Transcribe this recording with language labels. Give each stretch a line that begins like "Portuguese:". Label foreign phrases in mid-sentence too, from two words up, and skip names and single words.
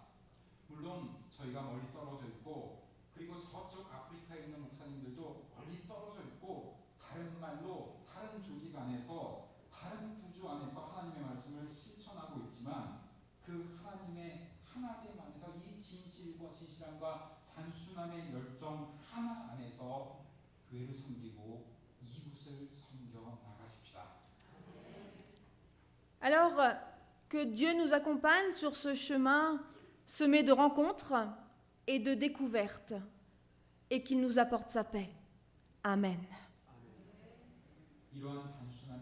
Korean: 물론 저희가 멀리 떨어져 있고 그리고 저쪽 아프리카에 있는 목사님들도 멀리 떨어져 있고 다른 말로 다른 조직 안에서 다른 구조 안에서 하나님의 말씀을 실천하고 있지만 그 하나님의 하나됨 안에서 이 진실함과 단순함의 열정 하나 안에서 교회를 섬기고 이웃을 섬겨 나가십시다.
French: Alors, que Dieu nous accompagne sur ce chemin semé de rencontres et de découvertes, et qu'il nous apporte sa paix. Amen.
Korean: 이러한 단순